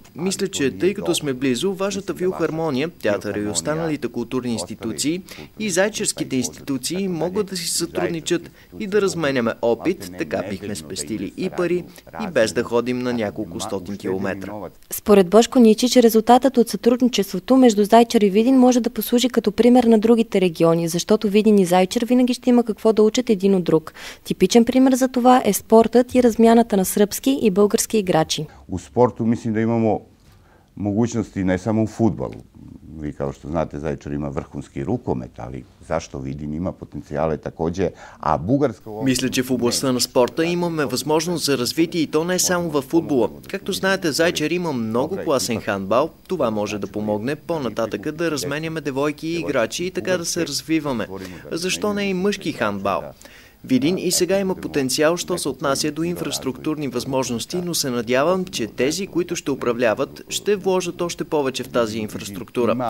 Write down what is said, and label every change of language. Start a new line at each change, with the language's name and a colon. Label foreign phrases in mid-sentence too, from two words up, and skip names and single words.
Bulgarian: Мисля, че тъй като сме близо, вашата филхармония, театъра и останалите културни институции и зайчарските институции могат да си сътрудничат и да разменяме опит, така бихме спестили и пари, и без да ходим на няколко стотин километра. Според Бошко Ничич, резултатът от сътрудничеството между Зайчар и Видин може да послужи като пример на другите региони, защото Видин и Зайчар винаги ще има какво да учат един от друг. Типичен пример за това е спортът и размяната на сръбски и български играчи.
Serbian: U sportu mislim da imamo mogućnosti ne samo u fudbalu. Vi kao što znate, Zaječar ima vrhunski rukomet, ali zašto Vidin има потенциале takođe, a Bugarska...
Bulgarian: Мисля, че в областта на спорта имаме възможност за развитие и то не само във футбола. Както знаете, Зайчар има много класен хандбал. Това може да помогне по-нататък да разменяме девойки и играчи и така да се развиваме. Защо не и мъжки хандбал? Видин и сега има потенциал, що се отнася до инфраструктурни възможности, но се надявам, че тези, които ще управляват, ще вложат още повече в тази инфраструктура.